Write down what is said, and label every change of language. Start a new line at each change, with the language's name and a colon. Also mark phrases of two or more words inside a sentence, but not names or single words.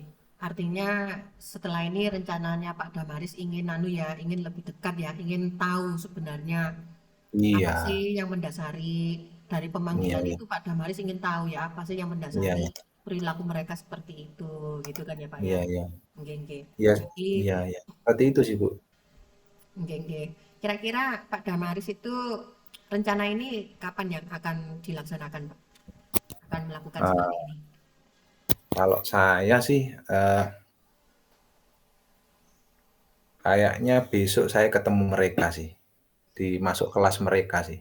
Indonesian: Artinya setelah ini rencananya Pak Damaris ingin ya, ingin lebih dekat ya, ingin tahu sebenarnya apa Iya, sih yang mendasari dari iya pemanggilan iya, itu. Pak Damaris ingin tahu ya, apa sih yang iya mendasari iya, perilaku mereka seperti itu, gitu kan ya Pak ya? iya iya,
Javanese: Nggih nggih.
Indonesian: iya Jadi iya iya, seperti itu sih Bu.
Javanese: nggih nggih.
Indonesian: Kira-kira Pak Damaris itu rencana ini kapan yang akan dilaksanakan, Pak? Akan melakukan seperti Eee, ini? Kalau saya sih, kayaknya besok saya ketemu mereka sih, masuk kelas mereka sih.